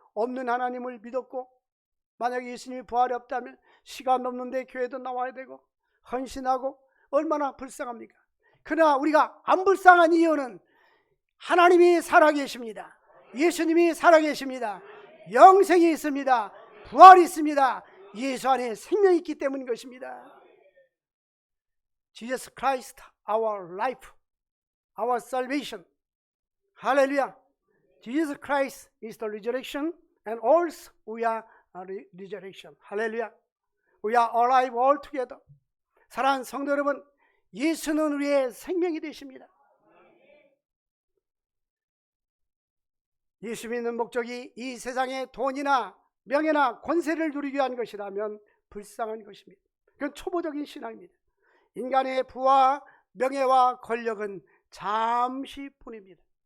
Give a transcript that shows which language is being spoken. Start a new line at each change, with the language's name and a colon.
Korean: 없는 하나님을 믿었고 만약에 예수님이 부활이 없다면 시간 없는데 교회도 나와야 되고 헌신하고 얼마나 불쌍합니까? 그러나 우리가 안 불쌍한 이유는 하나님이 살아계십니다. 예수님이 살아계십니다. 영생이 있습니다. 부활이 있습니다. 예수 안에 생명이 있기 때문인 것입니다.
English: Jesus Christ, our life, our salvation.
Korean: 할렐루야.
English: Jesus Christ is the resurrection and also we are resurrection.
Korean: 할렐루야.
English: We are alive all together.
Korean: 사랑하는 성도 여러분, 예수는 우리의 생명이 되십니다. 예수 믿는 목적이 이 세상의 돈이나 명예나 권세를 누리기 위한 것이라면 불쌍한 것입니다. 그건 초보적인 신앙입니다. 인간의 부와 명예와 권력은 잠시뿐입니다.